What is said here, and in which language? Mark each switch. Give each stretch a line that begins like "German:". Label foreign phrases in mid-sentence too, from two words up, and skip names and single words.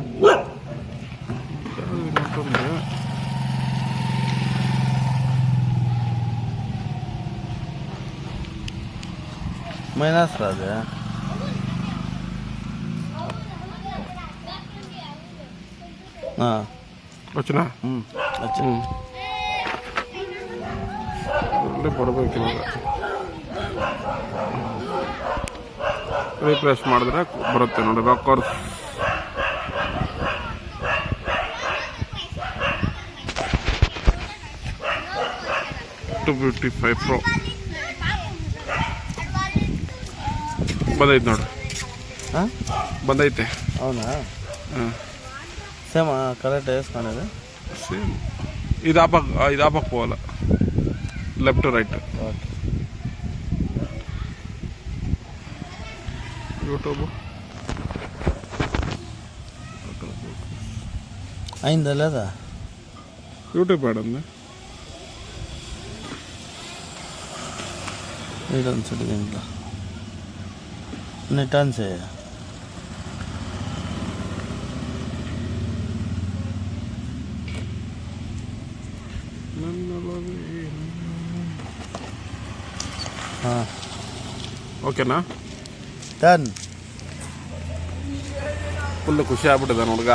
Telugu: మైనస్ రాదే
Kannada: వచ్చినా ಕೊಡಬೇಕು. ರೀಪ್ಲೇಸ್ ಮಾಡಿದ್ರೆ ಬರುತ್ತೆ ನೋಡಿ. ರಾಕರ್ಸ್ $255 Pro ಬಂದೈತೆ ನೋಡಿ. ಬಂದೈತೆ.
Telugu: అవునా?
English: same correct
Telugu: వేసుకునేది సేమ్. ఇది ఆపకపోవాలి.
English: left right.
Telugu: యూట్యూబ్ అయిందా లేదా? యూట్యూబ్ ఆడుంది. రిటర్న్స్ దీంట్లో రిటర్న్స్
Kannada: ಓಕೆನಾ? ಡನ್. ಫುಲ್ ಖುಷಿ ಆಗ್ಬಿಟ್ಟಿದೆ ಹುಡುಗ.